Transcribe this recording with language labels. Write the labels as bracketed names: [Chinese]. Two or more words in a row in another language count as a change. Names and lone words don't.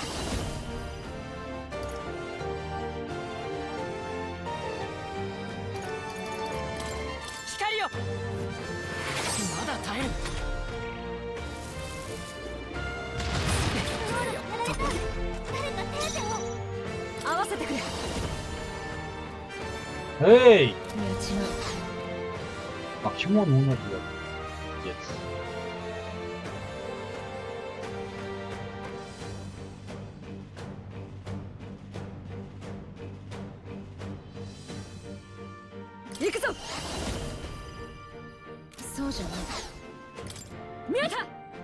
[Japanese] 光よ。まだ耐える。合わせてくれ。 [Russian] Эй! [Japanese] やっちまう。 [Russian] А почему он умер? Пиздец. [Japanese] 行くぞ。そうじゃない。見えた。